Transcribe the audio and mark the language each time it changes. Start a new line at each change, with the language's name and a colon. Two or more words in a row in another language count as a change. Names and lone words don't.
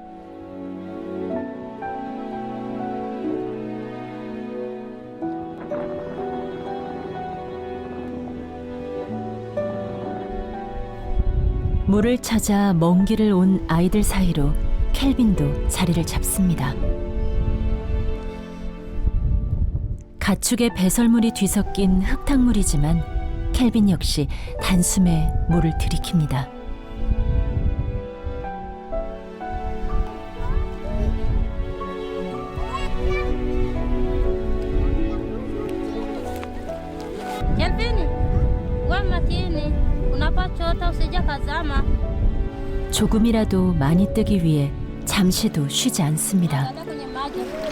Korean: 물을 찾아 먼 길을 온 아이들 사이로 켈빈도 자리를 잡습니다. 가축의 배설물이 뒤섞인 흙탕물이지만 켈빈 역시 단숨에 물을 들이킵니다.
Swahili: Kelvin, wewe makini, unapachota usije kazama.
Korean: 조금이라도 많이 뜨기 위해 잠시도 쉬지 않습니다.
Swahili: Dada kwenye maji.